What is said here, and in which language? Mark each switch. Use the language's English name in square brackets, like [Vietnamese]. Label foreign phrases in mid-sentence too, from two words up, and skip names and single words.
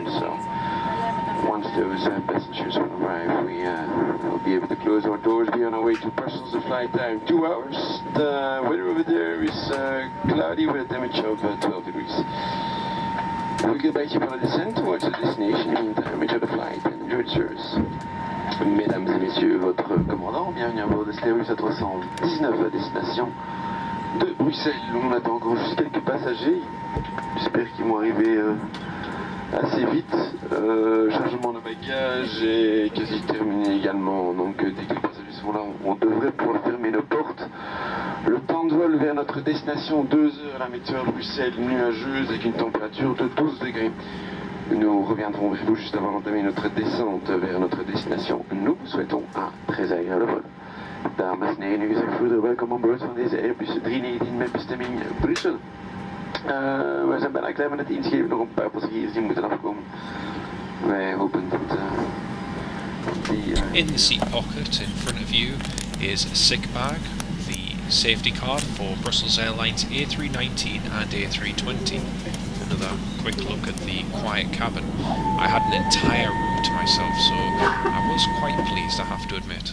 [English] So once those passengers will arrive, we will be able to close our doors, be on our way to Brussels. The flight time 2 hours. The weather over there is cloudy with a temperature of 12 degrees. We get back to the descent towards the destination. In the meantime, enjoy the flight and enjoy the service. [French] Mesdames et messieurs, votre commandant, bienvenue à bord de Airbus A319 à destination de Bruxelles. On attend encore juste quelques passagers. J'espère qu'ils vont arriver assez vite. Chargement de bagages est quasi terminé également. Donc dès que les passagers sont là, on devrait pouvoir fermer nos portes. Le temps de vol vers notre destination, 2 heures à la météo à Bruxelles, nuageuse avec une température de 12 degrés. Nous reviendrons vers vous juste avant d'entamer notre descente vers notre destination. Nous vous souhaitons un très agréable vol. [Dutch] Dames en heren, u gezegd vroeger welkom aan boord van deze Airbus A319 met bestemming Brussel. We zijn bijna klaar met het inschrijven, nog een paar passagiers die moeten afkomen. Wij hopen dat die... [English] In the seat pocket in front of you is a sick bag, the safety card for Brussels Airlines A319 and A320. Another quick look at the quiet cabin. I had an entire room to myself, so I was quite pleased, I have to admit.